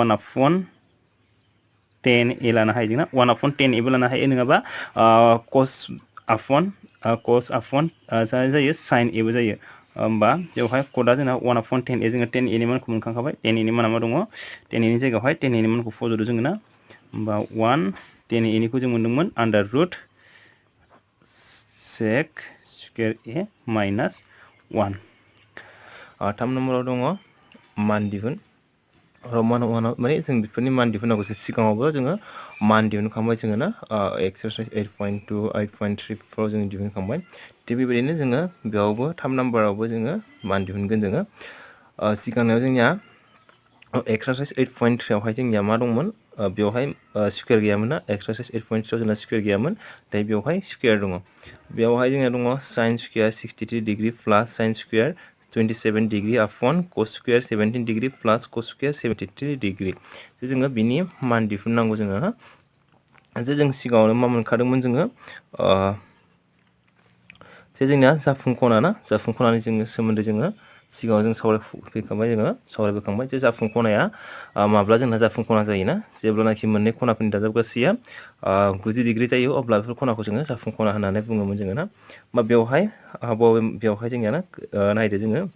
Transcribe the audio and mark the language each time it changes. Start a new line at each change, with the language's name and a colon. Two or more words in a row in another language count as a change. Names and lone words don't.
Bodo: 1/10 a लानो हायो जोंना 1/10 a बो लानो हायो नङाबा cos जायो sin a बो जायो होमबा बेवहाय कडआ जोंना 1/10 a जोङो 10 a नि मानखौ मोनखांखाबाय 10 a नि माना मा दङ 10 a नि जायगायावहाय 10 a नि मानखौ फज'दो जोङो ना होमबा 10 a निखौ जों मोनदोंमोन
English: under root sec square a minus 1
Bodo: थाम नम्बराव दङ मान दिहुन माने जों बेफोरनि मान दिहुननांगौसो सिगाङावबो जोङो मान दिहुनखांबाय जोङो ना एक्सारसाइज 8.2 8.3 फ्राव जों दिहुनखांबाय थिग बेबायदिनो जोङो बेयावबो थाम नाम्बारावबो जोङो मान दिहुनगोन जोङो सिगांनायाव जोंनिया एक्सारसाइज 8.3 आवहाय जोंनिया मा दंमोन बेवहाय स्क्वायर गैयामोन ना एक्सारसाइज 8.3 आव जोंना स्क्वायर गैयामोन दायो बेवहाय स्क्वायर दङ बेवहाय जोंना दङ
English: sin square 63 degree plus sin square 27 degree upon cos square 17 degree plus cos square 73 degree
Bodo: जोङो बिनि मान दिहुननांगौ जोङो जों सिगाङावनो मा मोनखादोंमोन जोङो जोंना जाफुं खनानि जोङो सोमोन्दै जोङो सिगाङाव जों सावरायबोखांबाय जे जाफुं खनाया माब्ला जोंना जाफुं खना जायोना जेब्लानाखि मोननै खनाफोरनि दाजाबगासैया 90 डिग्री जायो अब्ला बेफोर खनाखौ जोङो जाफुं खना होननानै बुङोमोन जोङो ना बेवहाय जोंनिया ना नायदो जोङो